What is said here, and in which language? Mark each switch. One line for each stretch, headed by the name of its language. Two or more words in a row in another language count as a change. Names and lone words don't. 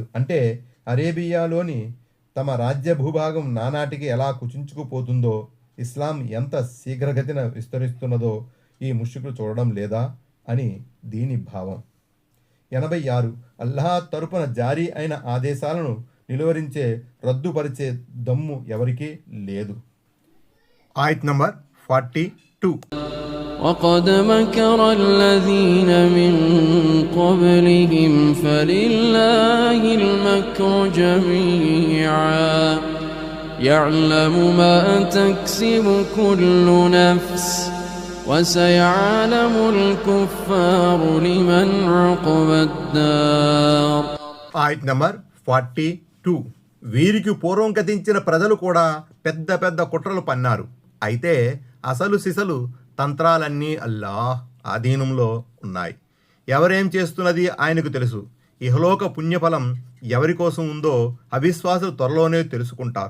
Telugu: అంటే అరేబియాలోని తమ రాజ్య భూభాగం నానాటికి ఎలా కుచించుకుపోతుందో, ఇస్లాం ఎంత శీఘ్రగతిన విస్తరిస్తున్నదో ఈ ముష్రికులు చూడడం లేదా అని దీని భావం. 86. అల్లాహ్ తరపున జారీ అయిన ఆదేశాలను నిలువరించే, రద్దుపరిచే దమ్ము ఎవరికీ లేదు. ఆయత్ నంబర్ 42.
Arabic: وَقَدْ مَكَرَ الَّذِينَ مِنْ قَبْلِهِمْ فَلِلَّهِ الْمَكْرُ جَمِيعًا يَعْلَمُ مَا تَكْسِبُ كُلُّ نَفْسٍ وَسَيَعْلَمُ الْكُفَّارُ لِمَنْ عُقْبَى الدَّارِ.
Telugu: ఆయత్ నంబర్ 42. వీరికి పూర్వం గతించిన ప్రజలు కూడా పెద్ద పెద్ద కుట్రలు పన్నారు. అయితే అసలు సిసలు తంత్రాలన్నీ అల్లాహ్ ఆధీనంలో ఉన్నాయి. ఎవరేం చేస్తున్నది ఆయనకు తెలుసు. ఇహలోక పుణ్యఫలం ఎవరి కోసం ఉందో అవిశ్వాసులు త్వరలోనే తెలుసుకుంటారు.